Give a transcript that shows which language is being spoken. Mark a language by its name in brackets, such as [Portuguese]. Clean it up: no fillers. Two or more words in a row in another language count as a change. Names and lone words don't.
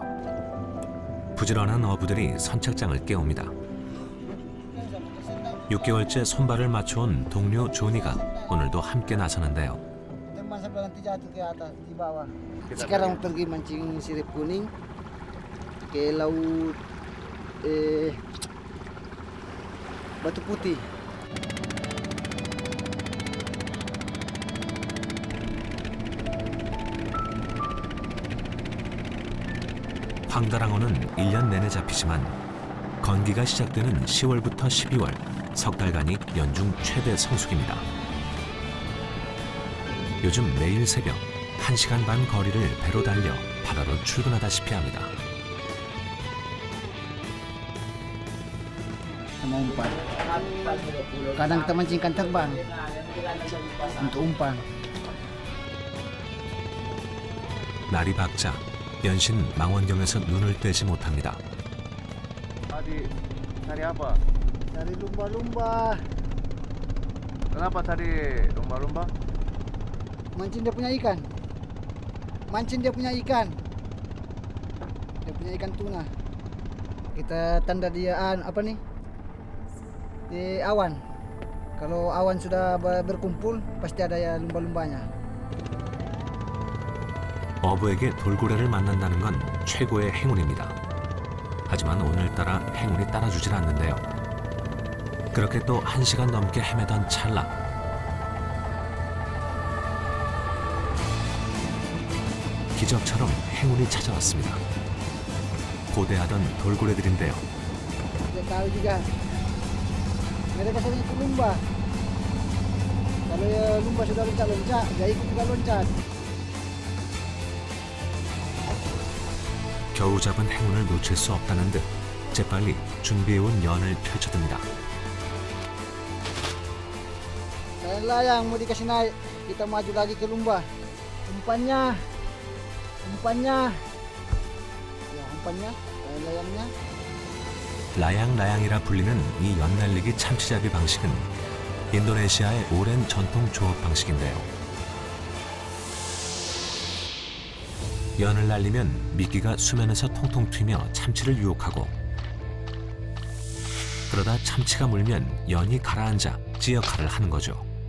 [Korean] 부지런한 어부들이 선착장을 깨웁니다. 6개월째 손발을 맞춰온 동료 조니가 오늘도 함께 나서는데요. [Indonesian] Sekarang pergi mancing sirip kuning ke laut Batu Putih. [Korean] 황달항어는 1년 내내 잡히지만 건기가 시작되는 10월부터 12월 석 달간이 연중 최대 성수기입니다. 요즘 매일 새벽 1시간 반 거리를 배로 달려 바다로 출근하다시피 합니다. [Indonesian] Sama umpan. Kadang kita mancing ikan terbang untuk umpan. [Korean] 날이 밝자 연신 망원경에서 눈을 떼지 못합니다. [Indonesian] Padi cari apa? Cari lumba-lumba. Kenapa cari lumba-lumba? Mancing dia punya ikan. Mancing dia punya ikan. Dia punya ikan tuna. Kita tanda dia apa nih? Di awan. Kalau awan sudah berkumpul, pasti ada ya lumba-lumbanya. [Korean] 어부에게 돌고래를 만난다는 건 최고의 행운입니다. 하지만 오늘따라 행운이 따라주질 않는데요. 그렇게 또 1시간 넘게 헤매던 찰나. 기적처럼 행운이 찾아왔습니다. 고대하던 돌고래들인데요. [Indonesian] Tidak tahu juga. Mereka sering ikut lumba. Kalau ya lumba sudah loncat-loncat, dia ikut juga loncat. [Korean] 겨우 잡은 행운을 놓칠 수 없다는 듯 재빨리 준비해온 연을 펼쳐듭니다. [Indonesian] Saya layang mau dikasih naik, kita maju lagi ke lumba. Umpannya. Ya, umpannya, layangnya. [Korean] 라양라양이라 불리는 이 연날리기 참치잡이 방식은 인도네시아의 오랜 전통 조업 방식인데요. 연을 날리면 미끼가 수면에서 통통 튀며 참치를 유혹하고, 그러다 참치가 물면 연이 가라앉아 찌 역할을 하는 거죠.